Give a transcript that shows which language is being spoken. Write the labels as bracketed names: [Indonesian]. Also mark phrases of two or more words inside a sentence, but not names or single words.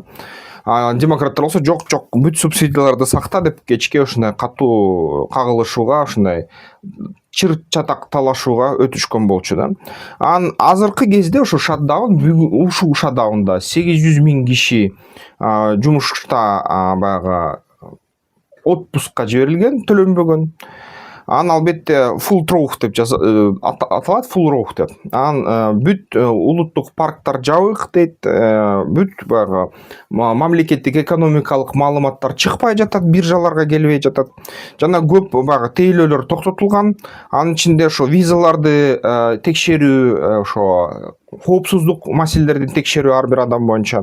[Kyrgyz] Демократтар болсо жок бүт субсидияларды сакта деп кечке ушундай катуу кагылышууга, ушундай чыр чатак талашууга өтүшкөн болчу да. Азыркы кезде ошо шатдаун, ушул шатдаунда 800 000 киши жумушта баягы отпускка жиберилген, төлөнбөгөн. Албетте [English] full row [Kyrgyz] деп аталат, [English] full row [Kyrgyz] деп. Бүт улуттук парктар жабык дейт, бүт баягы мамлекеттик экономикалык маалыматтар чыкпай жатат, биржаларга келбей жатат. Жана көп баягы тейлөөлөр токтотулган. Анын ичинде ошо визаларды текшерүү, ошо коопсуздук маселелерин текшерүү ар бир адам боюнча.